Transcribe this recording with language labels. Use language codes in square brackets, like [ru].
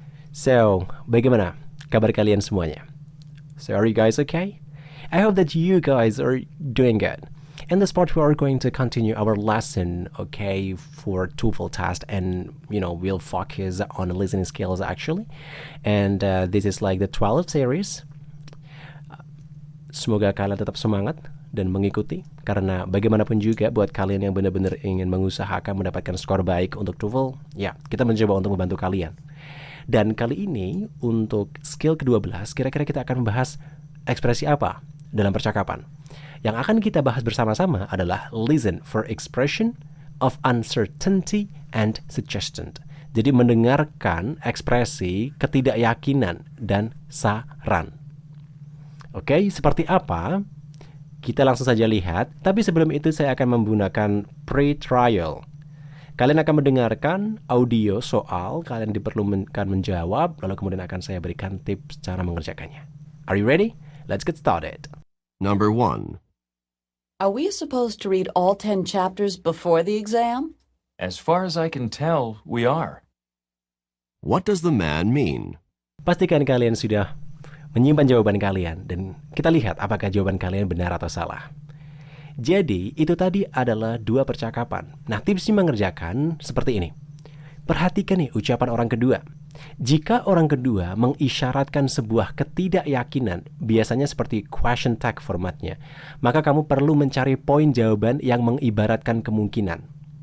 [id] So, bagaimana kabar kalian semuanya? [en] So, are you guys okay? I hope that you guys are doing good. In this part, we are going to continue our lesson, okay, for TOEFL test, and we'll focus on listening skills actually. And this is like the 12th series. [id] Semoga kalian tetap semangat dan mengikuti, karena bagaimanapun juga buat kalian yang benar-benar ingin mengusahakan mendapatkan skor baik untuk TOEFL, ya kita mencoba untuk membantu kalian. Dan kali ini untuk skill ke-12, kira-kira kita akan membahas ekspresi apa dalam percakapan. Yang akan kita bahas bersama-sama adalah [en] listen for expression of uncertainty and suggestion. [id] Jadi mendengarkan ekspresi ketidakyakinan dan saran. Oke, seperti apa? Kita langsung saja lihat, tapi sebelum itu saya akan menggunakan pre-trial. Kalian akan mendengarkan audio soal, kalian diperlukan menjawab, lalu kemudian akan saya berikan tips cara mengerjakannya. [en] Are you ready? Let's get started. Number 1. Are we supposed to read all 10 chapters before the exam? As far as I can tell, we are. What does the man mean? [id] Pastikan kalian sudah menyimpan jawaban kalian, dan kita lihat apakah jawaban kalian benar atau salah. Jadi, itu tadi adalah dua percakapan. Nah, tipsnya mengerjakan seperti ini. Perhatikan nih ucapan orang kedua. Jika orang kedua mengisyaratkan sebuah ketidakyakinan, biasanya seperti question tag formatnya, maka kamu perlu mencari poin jawaban yang mengibaratkan kemungkinan.